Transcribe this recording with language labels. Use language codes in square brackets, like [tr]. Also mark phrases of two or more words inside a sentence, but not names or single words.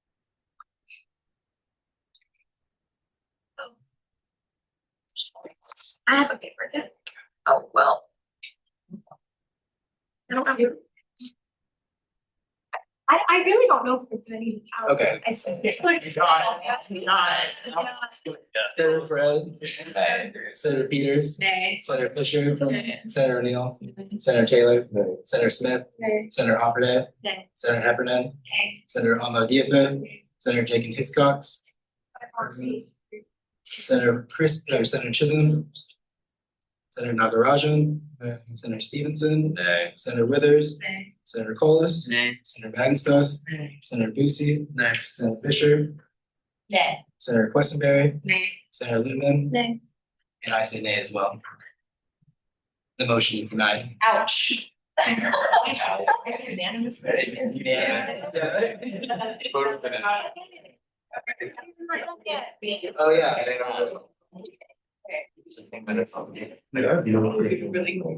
[en] I have a paper again. Oh, well. I don't have your. I really don't know if it's any. Okay. I said it's like. Senator Perez. Senator Peters. Nay. Senator Fisher. Nay. Senator O'Neill. Senator Taylor. Senator Smith. Nay. Senator Offerday. Nay. Senator Heffernan. Nay. Senator Alma Diaz. Senator Jenkins Hiscox. Senator Chisholm. Senator Nagarajan. Senator Stevenson. Nay. Senator Withers. Nay. Senator Collis. Nay. Senator Magenstas. Nay. Senator Busey. Nay. Senator Fisher. Nay. Senator Questenberry. Nay. Senator Littman. Nay. And I say nay as well. The motion is denied. Ouch. Unanimous. Oh, yeah, I know.